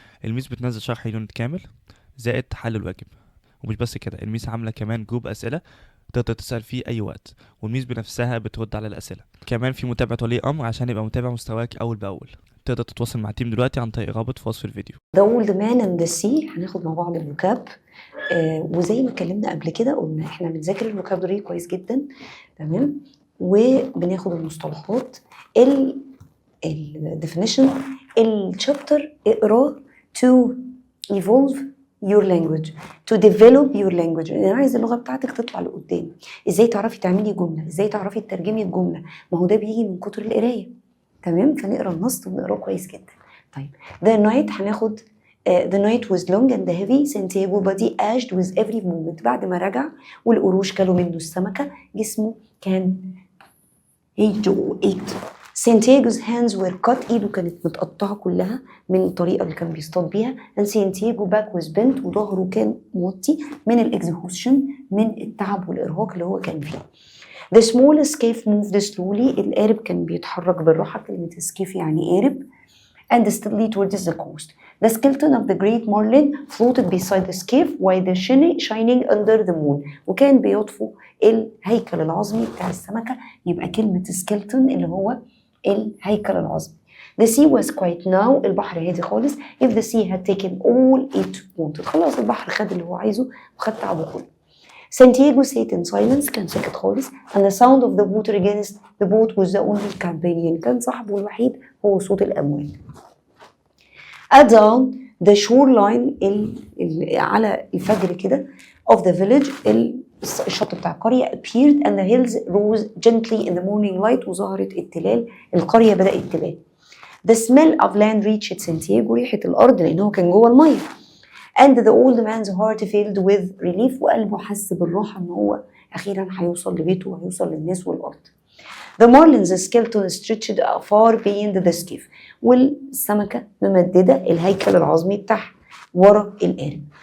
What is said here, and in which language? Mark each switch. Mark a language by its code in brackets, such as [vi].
[ar] الميس بتنزل شرح يونت كامل زائد حل الواجب، ومش بس كده، الميس عاملة كمان جروب أسئلة تقدر تسأل فيه أي وقت، والميس بنفسها بترد على الأسئلة. كمان في متابعة ولي أمر عشان يبقى متابع مستواك أول بأول. تقدر تتواصل مع التيم دلوقتي عن طريق رابط في وصف الفيديو. [en] The Old Man and the Sea [ar] هناخد مع بعض الفوكاب. وزي ما اتكلمنا قبل كده قلنا احنا بنذاكر الفوكابولري كويس جدا، تمام، وبناخد المصطلحات الديفينيشن. الشابتر اقراه [en] to evolve your language, to develop your language. [ar] انا عايز اللغه بتاعتك تطلع لقدام. ازاي تعرفي تعملي جمله، ازاي تعرفي تترجمي الجمله، ما هو ده بيجي من كتر القرايه، تمام. فنقرا النص ونقراه كويس جدا. طيب [en] the night [ar] هناخد [en] the night was long and heavy. Santiago body aged with every moment. [ar] بعد ما رجع والقروش كلوا منه السمكه، جسمه كان ate. [en] Santiago's hands were cut. [ar] ايده كانت متقطعه كلها من الطريقه اللي كان بيصطاد بيها. [en] and Santiago back was bent. [ar] وظهره كان موطي من الاكزهوشن، من التعب والارهاق اللي هو كان فيه. [en] The small escape moved slowly. [ar] القارب كان بيتحرك بالراحه. كلمه escape يعني قارب. [en] and steadily towards the coast. The skeleton of the great marlin floated beside the skiff while the shining under the moon. [ar] وكان بيطفو الهيكل العظمي بتاع السمكة. يبقى كلمة skeleton اللي هو الهيكل العظمي. [en] The sea was quiet now. [ar] البحر هادي خالص. [en] If the sea had taken all it wanted. [ar] خلاص البحر خد اللي هو عايزه وخد تعبه كله. [en] Santiago sat in silence. [ar] كان ساكت خالص. [en] And the sound of the water against the boat was the only companion. [ar] كان صاحبه الوحيد هو صوت الأمواج. [en] At dawn the shoreline [ar] على الفجر كده [en] of the village [ar] الشط بتاع القرية [en] appeared and the hills rose gently in the morning light. [ar] وظهرت التلال. القرية بدأت تبان. [en] The smell of land reached Santiago. [ar] ريحة الأرض لأنه كان جوه المية. [en] and the old man's heart filled with relief. [ar] وقلبه حس بالراحة إن هو أخيرا هيوصل لبيته وهيوصل للناس والأرض. [en] The marlin's skeleton stretched far beyond the skiff. [ar] والسمكة ممددة الهيكل العظمي بتاعها ورا القارب.